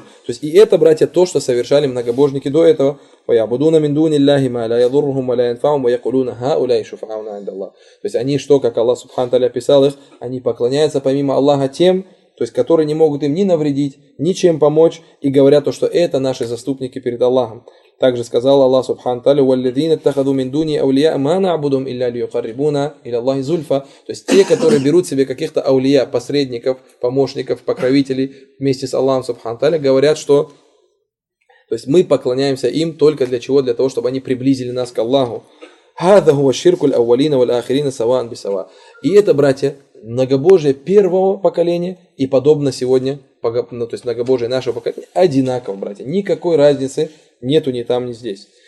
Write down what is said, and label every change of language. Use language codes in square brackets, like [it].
[ru] То есть, и это, братья, то, что совершали многобожники до этого. [ar] وَيَعْبُدُونَ مِنْ دُونِ اللَّهِ مَا لَا يَضُرُّهُمْ وَلَا يَنْفَعُهُمْ وَيَقُولُونَ هَؤُلَاءِ شُفَعَاؤُنَا عِنْدَ اللَّهِ. [ru] То есть, они, что, как Аллах Субхану Тааля описал их, они поклоняются помимо Аллаха тем, то есть, которые не могут им ни навредить, ничем помочь, и говорят то, что это наши заступники перед Аллахом. Также сказал Аллах Субхану Тааля: [ar] وَالَّذِينَ اتَّخَذُوا مِنْ دُونِهِ أَوْلِيَاءَ مَا نَعْبُدُهُمْ إِلَّا لِيُقَرِّبُونَا إِلَى اللَّهِ زُلْفَى. [ru] То есть те, которые берут себе каких-то аулия, посредников, помощников, покровителей вместе с Аллахом Субхану Тааля, говорят, что то есть мы поклоняемся им только для чего? Для того, чтобы они приблизили нас к Аллаху. [ar] هَذَا هُوَ الشِّرْكُ الْأَوَّلِينَ وَالْآخِرِينَ سَوَاءً بِسَوَاء. [ru] И это, братья, многобожие первого поколения и подобно сегодня, то есть многобожие нашего поколения, одинаково, братья, никакой разницы нету ни там, ни здесь.